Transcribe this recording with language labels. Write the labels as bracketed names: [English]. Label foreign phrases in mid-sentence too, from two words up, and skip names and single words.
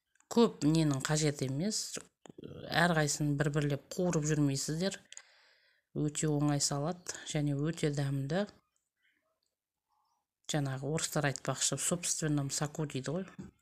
[Kazakh] көп ненің қажет емес. Әрқайсысын бір-бірлеп қуырып жүрмейсіздер. Өте оңай салат және өте дәмді. Жаңағы орыстар айтпақшы, [Russian] в собственном соку [Kazakh] дейді ғой.